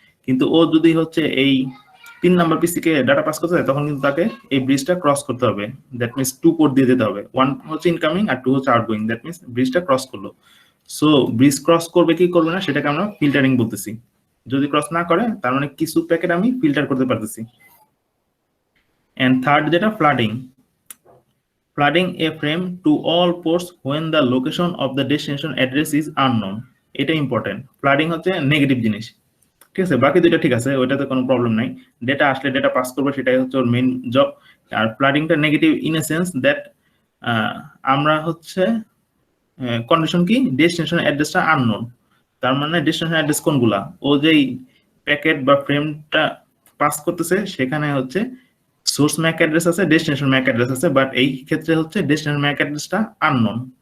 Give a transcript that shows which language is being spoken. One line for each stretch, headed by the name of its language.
Bangla: কিন্তু ও যদি হচ্ছে এই 3 নাম্বার পিসি কে ডাটা পাস করতে হয় তখন কিন্তু তাকে এই ব্রিজটা ক্রস করতে হবে, দ্যাট মিনস 2 পোর্ট দিয়ে যেতে হবে, 1 হচ্ছে ইনকামিং আর 2 হচ্ছে আউটগোয়িং, দ্যাট মিনস ব্রিজটা ক্রস করলো। সো ব্রিজ ক্রস করবে কি করবে না সেটাকে আমরা ফিল্টারিং বলতেছি। যদি ক্রস না করে তার মানে কিছু প্যাকেট আমি ফিল্টার করতে পারতেছি। এন্ড থার্ড যেটা flooding,
English: flooding a frame to all ports when the location of the destination address is unknown,
Bangla: এটা ইম্পর্টেন্ট। ফ্লাডিং হচ্ছে নেগেটিভ জিনিস। ঠিক আছে, বাকি দুইটা ঠিক আছে, ওইটাতে কোনো প্রবলেম নাই, ডেটা আসলে ডেটা পাস করবে সেটাই হচ্ছে ওর main job. আর ফ্লাডিংটা negative in a sense that আমরা হচ্ছে কন্ডিশন কি ডেস্টিনেশন অ্যাড্রেসটা আননোন, তার মানে ডেস্টিনেশন অ্যাড্রেস কোনগুলা, ও যেই প্যাকেট বা ফ্রেমটা পাস করতেছে সেখানে হচ্ছে সোর্স ম্যাক অ্যাড্রেস আছে, ডেস্টিনেশন ম্যাক অ্যাড্রেস আছে, বাট এই ক্ষেত্রে হচ্ছে ডেস্টিনেশন ম্যাক অ্যাড্রেসটা আননোন।